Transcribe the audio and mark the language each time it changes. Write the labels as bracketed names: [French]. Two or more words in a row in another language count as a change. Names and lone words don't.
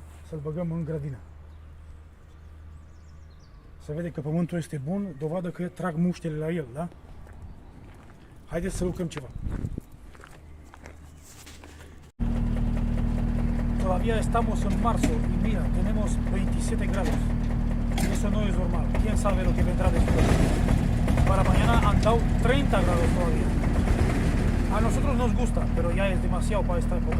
[Romanian] Să-l băgăm în grădină. Se vede că pământul este bun, dovadă că trag muștele la el, da? Haideți să lucrăm ceva. [Spanish] Todavía estamos en marzo y mira, tenemos 27 grados. Eso no es normal. ¿Quién sabe lo que vendrá después? Para mañana han dado 30 grados todavía. A nosotros nos gusta, pero ya es demasiado para esta época.